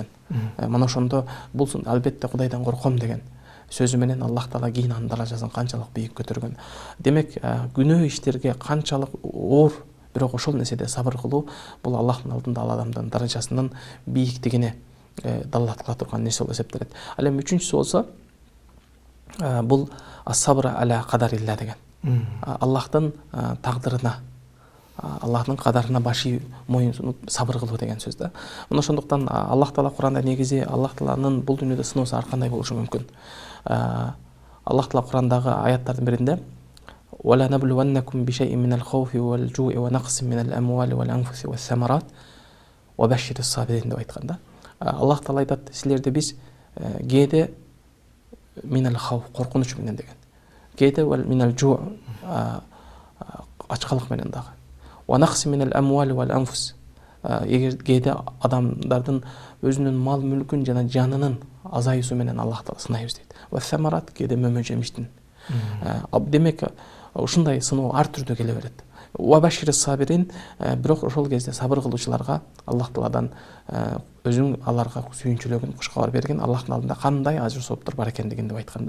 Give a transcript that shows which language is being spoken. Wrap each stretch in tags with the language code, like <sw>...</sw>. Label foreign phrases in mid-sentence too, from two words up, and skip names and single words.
<ky>Мына ошондо бул албетте Кудайдан корком деген сөзү менен Аллах Таала кийин анын даражасын канчалык бийик көтөргөн. Демек, күнөө иштерге канчалык оор, бирок ошол нерседе сабыр кылуу бул Аллахтын алдында ал адамдын даражасынын бийиктигине далалат кыла турган нерсе болуп эсептелет. Ал эми үчүнчүсү болсо бул</ky> <ar>الصبر على قدر الله</ar> <ky>деген. Аллахтын тагдырына, Аллахтын кадарына башы моюнсунуп сабыр кылуу деген сөз да. Мына ошондуктан Аллах Таала Куранда негизи Аллах Тааланын бул дүйнөдө сыноосу ар кандай болушу мүмкүн. Аллах Таала Курандагы аяттардын биринде</ky> <ar>وَلَا نَبْلُوَنَّكُمْ بِشَيْءٍ مِنَ الْخَوْفِ وَالْجُوعِ وَنَقْصٍ مِنَ الْأَمْوَالِ وَالْأَنْفُسِ وَالثَّمَرَاتِ وَبَشِّرِ الصَّابِرِينَ</ar> <ky>деп айтканда, Аллах Таала айтат, силерди биз кээде</ky> <ar>من الخوف,</ar> <ky>коркунуч менен деген, кээде</ky> <ar>من الجوع,</ar> <ky>ачкалык менен дагы,</ky> <ar>ونقص من الأموال والأنفس,</ar> <ky>эгер кээде адамдардын өзүнүн мал мүлкүн жана жанынын азаюусу менен Аллах Таала сынайбыз дейт.</ky> <ar>والثمرات,</ar> <ky>кээде мөмө жемиштин. Демек, ушундай сыноо ар түрдө келе берет.</ky> <ar>وبشر الصابرين,</ar> <ky>бирок ошол кезде сабыр кылуучуларга Аллах Тааладан өзүн аларга сүйүнчүлөгөн, куш кабар берген, Аллахтын алдында кандай ажыр сооптор бар экендигин деп айтканда.</ky>